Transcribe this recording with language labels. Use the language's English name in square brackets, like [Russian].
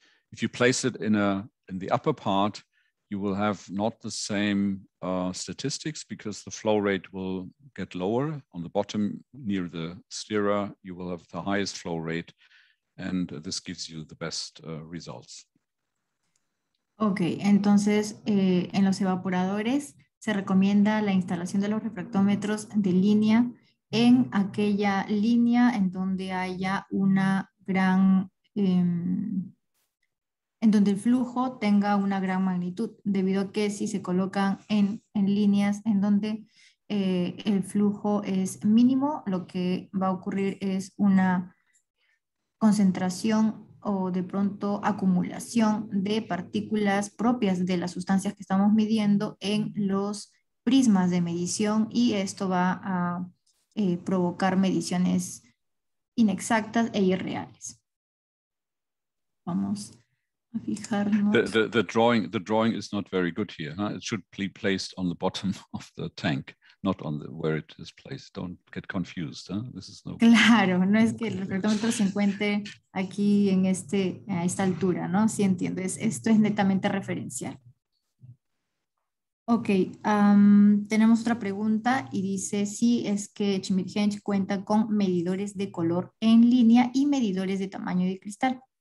[English] If you place it in the upper part, you will have not the same statistics because the flow rate will get lower. On the bottom near the stirrer, you will have the highest flow rate, and this gives you the best results. [Spanish] Ok, entonces en los evaporadores se recomienda la instalación de los refractómetros de línea en aquella línea en donde haya una gran... en donde el flujo tenga una gran magnitud, debido a que si se colocan en líneas en donde el flujo es mínimo, lo que va a ocurrir es una concentración o de pronto acumulación de partículas propias de las sustancias que estamos midiendo en los prismas de medición y esto va a provocar mediciones inexactas e irreales. Vamos a fijarnos. [English] The drawing is not very good here. Huh? It should be placed on the bottom of the tank, not on where it is placed. Don't get confused. Huh? This is no. [Spanish] Claro, no es que el reflectómetro se encuentre aquí en a esta altura, ¿no? Sí entiendo, esto es netamente referencial. Ok, tenemos otra pregunta y dice si es que Chimichench cuenta con medidores de color en línea y medidores de tamaño de cristal.